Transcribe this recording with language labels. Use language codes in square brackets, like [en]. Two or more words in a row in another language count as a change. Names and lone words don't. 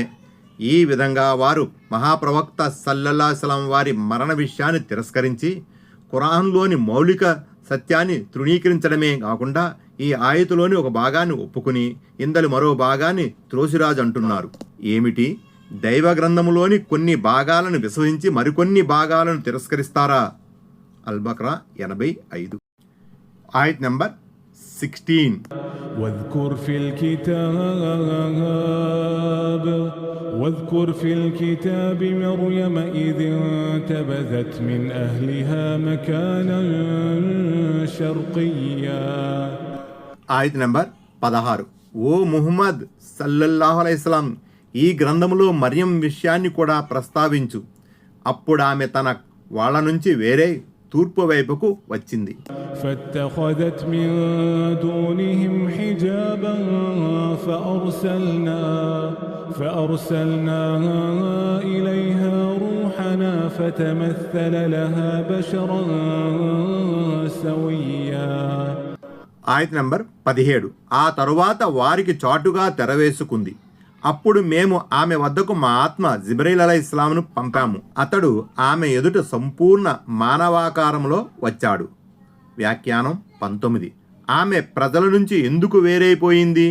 [te] ఈ విధంగా వారు మహాప్రవక్త [ar] صلى الله عليه وسلم [te] వారి మరణ విషయాన్ని తిరస్కరించి ఖురాన్లోని మౌలిక సత్యాన్ని తృణీకరించడమే కాకుండా ఈ ఆయతులోని ఒక భాగాన్ని ఒప్పుకుని ఇందలి మరో భాగాన్ని త్రోసిరాజు అంటున్నారు. ఏమిటి? దైవ గ్రంథములోని కొన్ని భాగాలను విశ్వసించి మరికొన్ని భాగాలను తిరస్కరిస్తారా? అల్-బక్రా 85 ఆయత్ నంబర్ 16. [ar] واذكر في الكتاب مريم إذ انتبذت من أهلها مكانا شرقيا. [te] ఆయత్ నంబర్ 16. ఓ ముహమ్మద్ [ar] صلى الله عليه وسلم, [te] ఈ గ్రంథములో మరియం విషయాన్ని కూడా ప్రస్తావించు. అప్పుడు ఆమె తన వాళ్ళ నుంచి వేరే తూర్పు వైపుకు వచ్చింది. [ar] فاتخذت من دونهم حجابا فأرسلنا إليها روحنا فتمثل لها بشرا سويا. [te] ఆయత్ నంబర్ 17. ఆ తరువాత వారికి చాటుగా తెరవేసుకుంది. అప్పుడు మేము ఆమె వద్దకు మా ఆత్మ జిబ్రీల్ అలైహిస్సలాంను పంపాము. అతడు ఆమె ఎదుట సంపూర్ణ మానవాకారంలో వచ్చాడు. వ్యాఖ్యానం 19. ఆమె ప్రజల నుంచి ఎందుకు వేరైపోయింది?